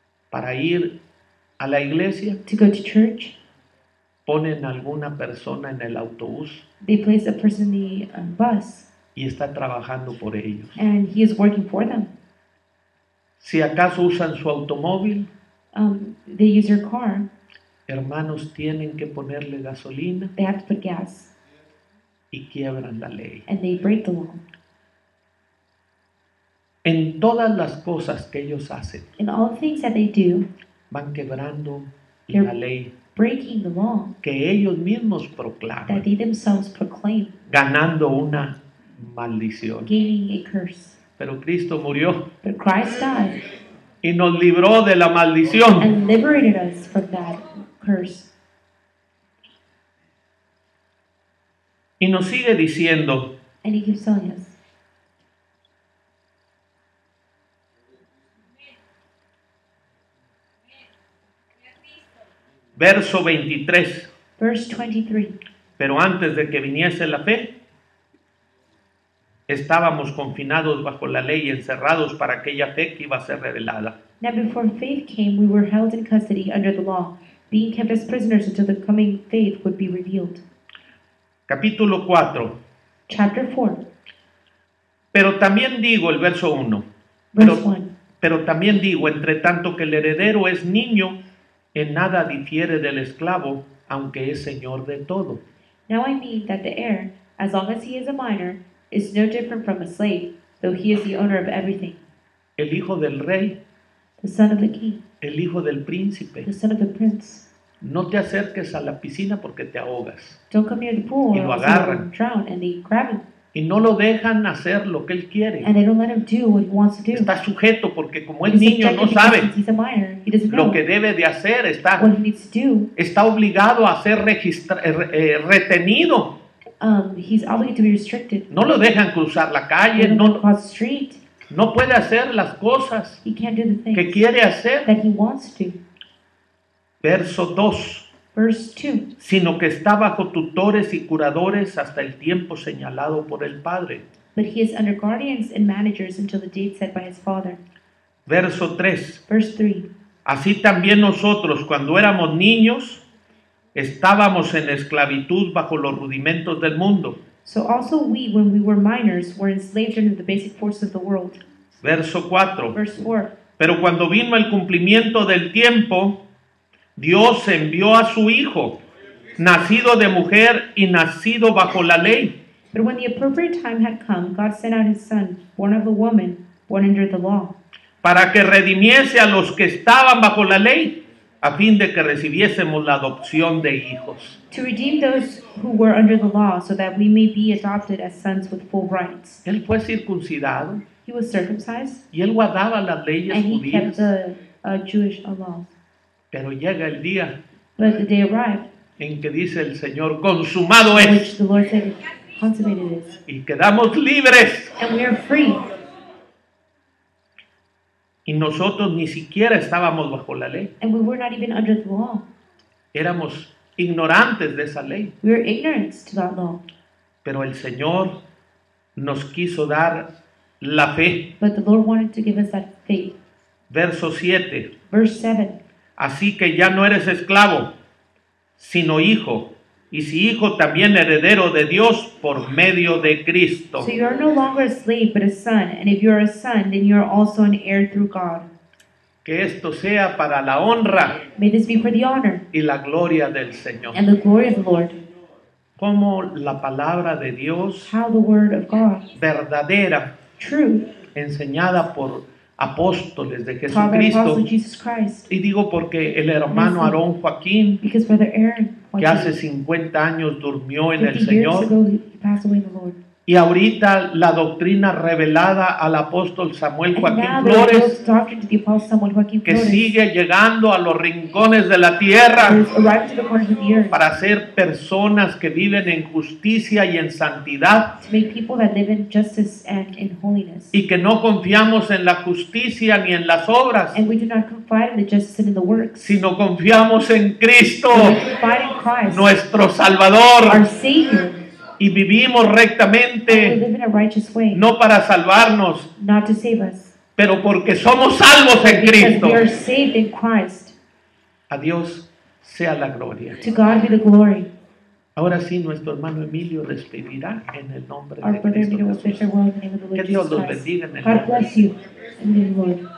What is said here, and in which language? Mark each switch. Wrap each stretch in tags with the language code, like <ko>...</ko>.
<es>Para ir a la iglesia,</es> <en>to go to church.</en> <es>ponen a alguna persona en el autobús</es> <en>They place a person in the bus</en> <es>y está trabajando por ellos.</es> <en>and he is working for them.</en> <es>Si acaso usan su automóvil,</es> <en>They use their car.</en> <es>hermanos, tienen que ponerle gasolina</es> <en>They have to put gas</en> <es>y quiebran la ley.</es> <en>and they break the law.</en> <es>En todas las cosas que ellos hacen,</es> <en>In all things that they do,</en> <es>van quebrando</es> <en>They're-</en> <es>la ley</es> <en>breaking the law</en> <es>que ellos mismos</es> <en>that</en> <es>proclaman,</es> <en>they themselves proclaim,</en> <es>ganando una maldición.</es> <en>gaining a curse.</en> <es>Pero Cristo murió</es> <en>But Christ died</en> <es>y nos libró de la maldición.</es> <en>and liberated us from that curse.</en> <es>Y nos sigue diciendo,</es> <en>And he keeps telling us.</en> <es>verso 23,</es> <en>Verse 23.</en> <es>pero antes de que viniese la fe, estábamos confinados bajo la ley, encerrados para aquella fe que iba a ser revelada.</es> <en>Now before faith came, we were held in custody under the law, being kept as prisoners until the coming faith would be revealed.</en> <es>Capítulo 4.</es> <en>Chapter 4,</en> <es>Pero también digo, el verso 1,</es> <en>verse 1.</en> <es>pero también digo, entre tanto que el heredero es niño, en nada difiere del esclavo, aunque es señor de todo.</es> <en>Now I mean that the heir, as long as he is a minor, is no different from a slave, though he is the owner of everything.</en> <es>El hijo del rey,</es> <en>The son of the king,</en> <es>el hijo del príncipe.</es> <en>the son of the prince.</en> <es>No te acerques a la piscina porque te ahogas.</es> <en>Don't come near the pool</en> <es>Y</es> <en>or</en> <es>lo</es> <en>else you will</en> <es>agarran.</es> <en>drown, and they grab him.</en> <es>Y no lo dejan hacer lo que él quiere.</es> <en>And they don't let him do what he wants to do.</en> <es>Está sujeto porque como es</es> <en>He's</en> <es>niño no</es> <en>subjected because</en> <es>sabe</es> <en>since he's a minor, he doesn't know</en> <es>lo que debe de hacer,</es> <en>what he needs to do.</en> <es>está obligado a ser retenido.</es> <en>He's obligated to be restricted.</en> <es>No lo dejan cruzar la</es> <en>He</en> <es>calle,</es> <en>doesn't</en> <es>no,</es> <en>cross the street.</en> <es>no puede hacer las cosas</es> <en>He can't do the</en> <es>que</es> <en>things</en> <es>quiere hacer.</es> <en>that he wants to.</en> <es>Verso 2.</es> <en>Verse 2.</en> <es>Sino que está bajo tutores y curadores hasta el tiempo señalado por el Padre.</es> <en>But he is under guardians and managers until the date set by his father.</en> <es>Verso 3.</es> <en>Verse 3.</en> <es>Así también nosotros, cuando éramos niños, estábamos en esclavitud bajo los rudimentos del mundo.</es> <en>So also we, when we were minors, were enslaved under the basic forces of the world.</en> <es>Verso 4.</es> <en>Verse 4.</en> <es>Pero cuando vino el cumplimiento del tiempo, Dios envió a su Hijo, nacido de mujer y nacido bajo la ley,</es> <en>But when the appropriate time had come, God sent out his son, born of a woman, born under the law,</en> <es>para que redimiese a los que estaban bajo la ley, a fin de que recibiésemos la adopción de hijos.</es> <en>To redeem those who were under the law, so that we may be adopted as sons with full rights.</en> <es>Él fue circuncidado</es> <en>He was circumcised,</en> <es>y él guardaba las leyes</es> <en>and he kept</en> <es>judías,</es> <en>the Jewish laws.</en> <es>pero llega el día</es> <en>But the day arrived,</en> <es>en que dice el Señor, consumado</es> <en>in</en> <es>es,</es> <en>which the Lord said, consummated is,</en> <es>y quedamos libres.</es> <en>and we are free.</en> <es>Y nosotros ni siquiera estábamos bajo la ley,</es> <en>And we were not even under the law.</en> <es>éramos ignorantes de esa ley,</es> <en>We were ignorant to that law.</en> <es>pero el Señor nos quiso dar la fe.</es> <en>But the Lord wanted to give us that faith.</en> <es>Verso 7.</es> <en>Verse 7.</en> <es>Así que ya no eres esclavo, sino hijo, y si hijo también heredero de Dios por medio de Cristo.</es> <en>So you are no longer a slave, but a son. And if you are a son, then you are also an heir through God.</en> <es>Que esto sea para la honra</es> <en>May this be for the honor</en> <es>y la gloria del Señor.</es> <en>and the glory of the Lord.</en> <es>Como la palabra de Dios</es> <en>How the word of God,</en> <es>verdadera,</es> <en>true,</en> <es>enseñada por apóstoles de</es> <en>taught by</en> <es>Jesucristo.</es> <en>Apostle Jesus Christ.</en> <es>Y digo porque el hermano Aarón Joaquín,</es> <en>Because Brother Aaron,</en> <es>que hace 50 años durmió en el</es> <en>50 years</en> <es>Señor,</es> <en>ago, he passed away in the Lord.</en> <es>y ahorita la doctrina revelada al apóstol Samuel</es> <en>And</en> <es>Joaquín</es> <en>now the</en> <es>Flores,</es> <en>revealed doctrine to the Apostle Samuel Joaquin</en> <es>que</es> <en>Flores</en> <es>sigue llegando a los rincones de la tierra</es> <en>is arrived to the corners of the earth</en> <es>para ser personas que viven en justicia y en santidad,</es> <en>to make people that live in justice and in holiness.</en> <es>y que no confiamos en la justicia ni en las obras,</es> <en>And we do not confide in the justice and in the works,</en> <es>sino confiamos en Cristo,</es> <en>but we confide in Christ,</en> <es>nuestro</es> <en>our</en> <es>Salvador,</es> <en>Savior,</en> <es>y vivimos</es> <en>and we</en> <es>rectamente,</es> <en>live in a righteous way,</en> <es>no para salvarnos,</es> <en>not to save us,</en> <es>pero porque somos salvos en</es> <en>because</en> <es>Cristo.</es> <en>we are saved in Christ.</en> <es>A Dios sea la gloria.</es> <en>To God be the glory.</en> <es>Ahora sí, nuestro hermano Emilio despedirá en el nombre</es> <en>Our</en> <es>de</es> <en>brother</en> <es>Cristo</es> <en>Emilio will say</en> <es>Jesús.</es> <en>farewell in the name of the</en> <es>Que</es> <en>Lord</en> <es>Dios</es> <en>Jesus</en> <es>los</es> <en>Christ.</en> <es>bendiga en el</es> <en>God</en> <es>nombre.</es> <en>bless you in the name of the Lord.</en>